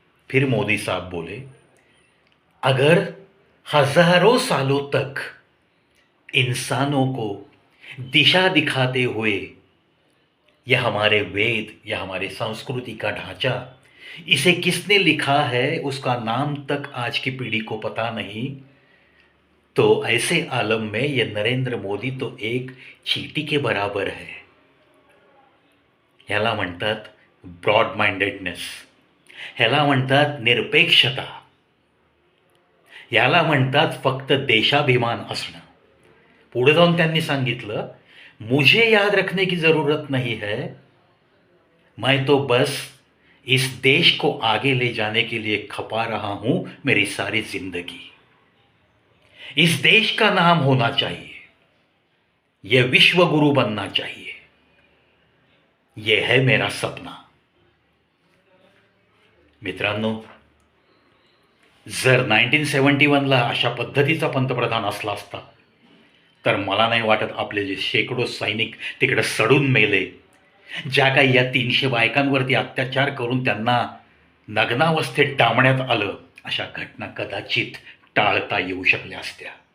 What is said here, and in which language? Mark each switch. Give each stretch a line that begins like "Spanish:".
Hindi: फिर मोदी साहब बोले, अगर हजारों सालों तक इंसानों को दिशा दिखाते हुए यह हमारे वेद या हमारे संस्कृति का ढांचा, इसे किसने लिखा है उसका नाम तक आज की पीढ़ी को पता नहीं, तो ऐसे आलम में ये नरेंद्र मोदी तो एक चींटी के बराबर है.
Marathi: ह्याला म्हणतात ब्रॉड माइंडेडनेस, ह्याला म्हणतात निरपेक्षता, याला म्हणतात फक्त देशाभिमान असणं. पुढे जाऊन त्यांनी सांगितलं,
Hindi: मुझे याद रखने की जरूरत नहीं है, मैं तो बस इस देश को आगे ले जाने के लिए खपा रहा हूं मेरी सारी जिंदगी. इस देश का नाम होना चाहिए, यह विश्व गुरु बनना चाहिए, यह है मेरा सपना.
Marathi: मित्रांनो, जर 1971ला अशा पद्धतीचा पंतप्रधान असला असता तर मला नाही वाटत आपले जे शेकडो सैनिक तिकडे सडून मेले, ज्या काही या 300 बायकांवरती अत्याचार करून त्यांना नग्नावस्थेत डांबण्यात आलं, अशा घटना कदाचित टाळता येऊ शकल्या असत्या.